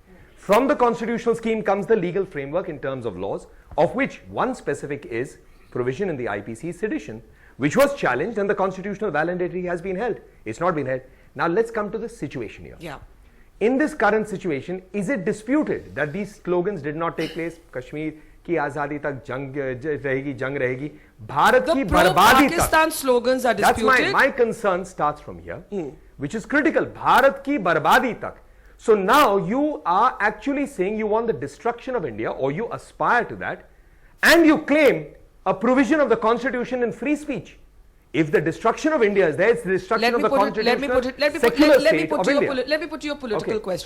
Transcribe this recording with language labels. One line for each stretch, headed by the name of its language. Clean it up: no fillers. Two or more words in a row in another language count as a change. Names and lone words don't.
English: From the constitutional scheme comes the legal framework in terms of laws, of which one specific is provision in the IPC sedition, which was challenged and the constitutional validity has been held. It's not been held. Now let's come to the situation here. Yeah. In this current situation, is it disputed that these slogans did not take place?
Hindi: कश्मीर की आज़ादी तक जंग रहेगी, भारत की बर्बादी तक.
English: The pro-Pakistan slogans are disputed. That's my concern starts from here, which is critical.
Hindi: भारत की बर्बादी तक.
English: So now you are actually saying you want the destruction of India, or you aspire to that, and you claim a provision of the constitution in free speech. If the destruction of India is there, it's the destruction of the constitutional secular state of India. Let me put you a political question.